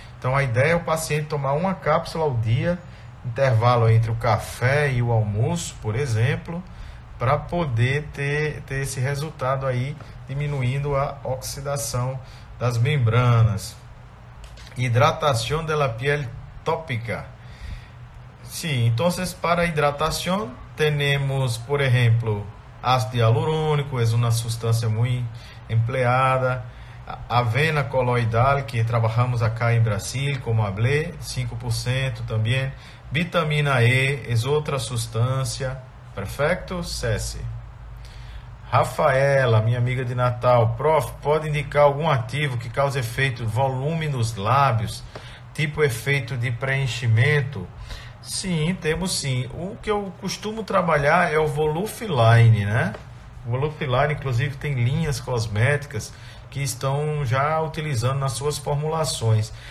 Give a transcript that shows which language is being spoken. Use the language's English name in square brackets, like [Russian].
[Portuguese] Então a ideia é o paciente tomar uma cápsula ao dia, intervalo entre o café e o almoço, por exemplo, para poder ter esse resultado aí, diminuindo a oxidação das membranas. [Spanish] Hidratação de la piel tópica. Sí, entonces para hidratación tenemos, por ejemplo, ácido hialurónico, es una sustancia muy empleada. Avena coloidal, que trabajamos acá en Brasil, como hablé, 5% también. Vitamina E es otra sustancia. [Portuguese] Perfecto? Cesse. Rafaela, minha amiga de Natal. Prof, pode indicar algum ativo que cause efeito volume nos lábios, tipo efeito de preenchimento? Sim, temos sim. O que eu costumo trabalhar é o Volufiline, né? O Volufiline, inclusive, tem linhas cosméticas que estão já utilizando nas suas formulações.